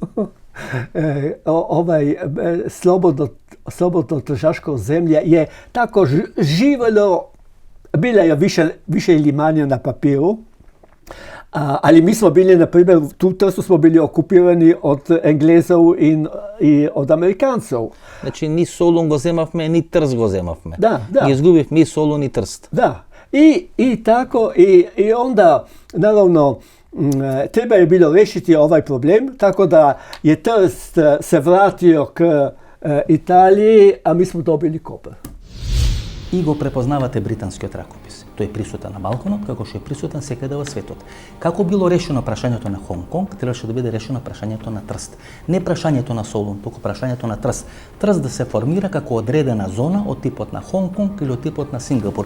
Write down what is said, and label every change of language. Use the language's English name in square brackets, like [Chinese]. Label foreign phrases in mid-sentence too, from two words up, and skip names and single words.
[Croatian] Slobodno tržaško zemlje je tako živelo, bila je više ili manje na papiru, ali mi smo bili, na primjer, tu v Trstu smo bili okupirani od Englezov i od Amerikancov. [Macedonian] Znači, ni Solun го земавме, ни Трст го земавме. Да. Ги изгубивме и Солун и Трст. Да. [Croatian] I tako, i onda, naravno, treba je bilo riješiti ovaj problem, tako da je Trst se vratio k Italiji, a mi smo dobili Koper. [Macedonian] И го препознавате британскиот ракопис. Тој е присутен на Балканот, како што е присутен секаде во светот. Како било решено прашањето на Хонг Конг, требаше да биде решено прашањето на Трст. Не прашањето на Солун, туку прашањето на Трст. Трст да се формира како одредена зона од типот на Хонг Конг или од типот на Сингапур.